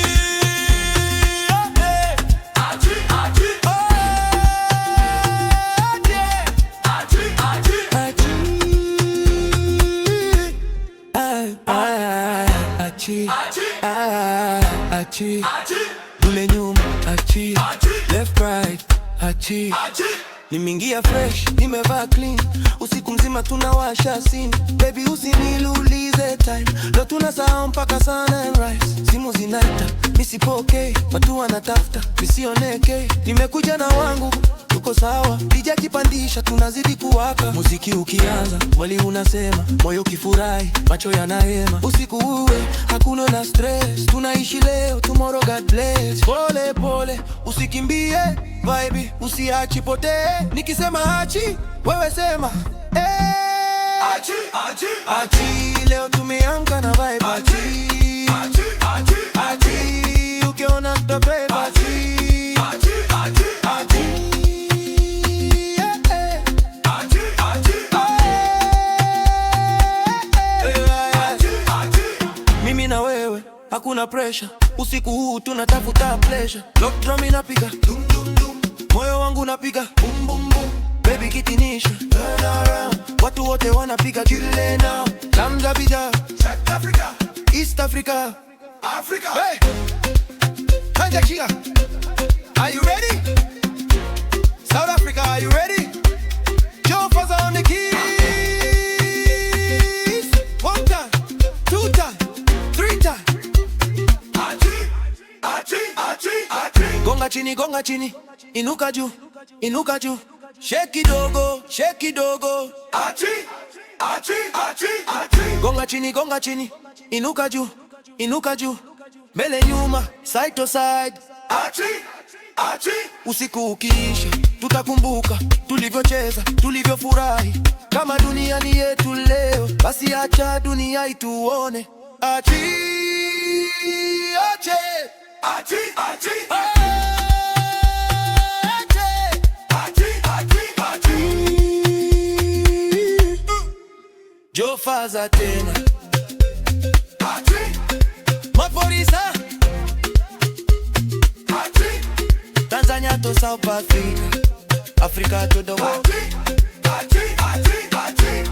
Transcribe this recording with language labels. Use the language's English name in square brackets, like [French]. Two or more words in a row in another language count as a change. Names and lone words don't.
[Swahili] achi, achi, achi, achi, achi, achi, achi, kule nyuma achi, achi, [English] left right achi. achi. [Swahili] Nimingia fresh, nimevaa clean, usiku mzima tunawasha scene. Baby usiniulize time, leo tunasahau mpaka sunrise. Simu zinaita, nisipokee, watu wanatafuta, nisioneke. Nimekuja na wangu, tuko sawa, DJ kipandisha, tunazidi kuwaka. Muziki ukianza, mwili unasema, moyo kifurahi, macho yanahema. Usiku uwe, hakuna na stress, tunaishi leo, [English] tomorrow God bless. [Swahili] Pole pole, usikimbie, vibe usiachi potee. Nikisema achi, wewe sema Achi, achi, achi, leo tumeamka na vibe achi, achi, achi, achi, ukiona tutabeba achi, achi, achi, achi, achi, achi, achi. mimi na wewe hakuna pressure, usiku huu tunatafuta pleasure. [English] Lock drum [Swahili] inapiga dum dum dum, moyo wangu napiga bum bum bum. Baby kitinisha, [English] turn around, [Swahili] watu wote wanapiga kile now. Tamza bida, South Africa, East Africa, Africa. [English] hey, Kanja Kia, are you ready? South Africa, are you ready? Joe Faza on the keys. One time, two time, three time. Achi, achi, achi, achi. [Swahili] Gonga chini, inuka juu, inuka juu. Shake kidogo, shake kidogo. Achi, achi, achi, achi. Gonga chini, inuka juu, inuka juu. Mbele nyuma, [English] side to side. Achi, achi. [Swahili] Usiku ukiisha, tutakumbuka tulivyocheza, tulivyofurahi. Kama dunia ni yetu leo, basi acha dunia ituone. Achi, achi, Achi, achi, achi, achi, achi, achi. Joe Faza tena, Achi, mapolisa, achi, [English] Tanzania to South Africa, Africa to the world. achi, achi, achi, achi.